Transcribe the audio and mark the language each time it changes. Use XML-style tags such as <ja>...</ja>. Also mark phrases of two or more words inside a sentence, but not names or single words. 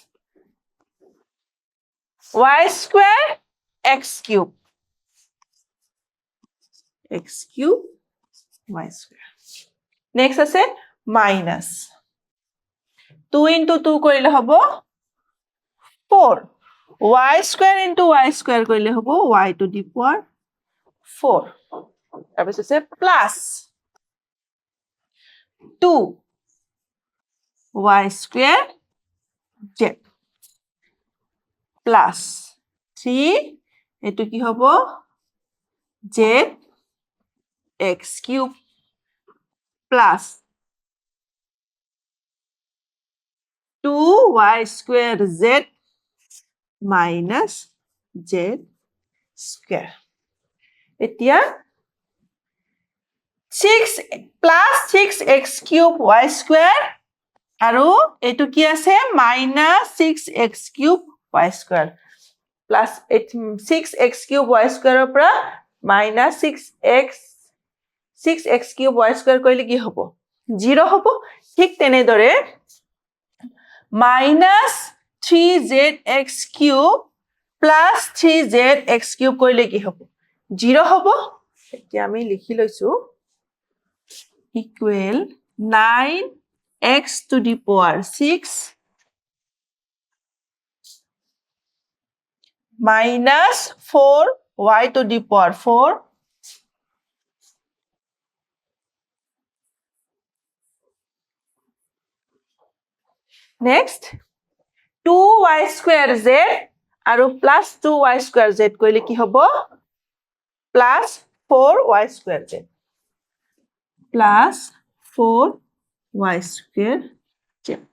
<as>x³ x³ y² next আছে minus 2 into 2 কৰিলে হ'ব 4y² into y² কৰিলে হ'ব y</as> <en>to the power</en> <as>4 তাৰপিছত আছে plus 2y² z plus 3 এটো কি হ'ব z x³ plus 2y² z minus z² এতিয়া 6 plus 6x³ y² আৰু এটো কি আছে minus 6x³ y² plus 6x³ y² ৰ পৰা minus 6x³ y² কৰিলে কি হ'ব 0 হ'ব ঠিক তেনেদৰে minus 3zx³ প্লাছ 3zx কিউব কৰিলে কি হ'ব 0 হ'ব এতিয়া আমি লিখি লৈছো</as> <en>ইকুৱেল 9x to the power 6 minus 4y to the power 4</en> <as>next 2y square z আৰু plus 2y square z কৰিলে কি হ'ব plus 4y square z plus 4y square z</as>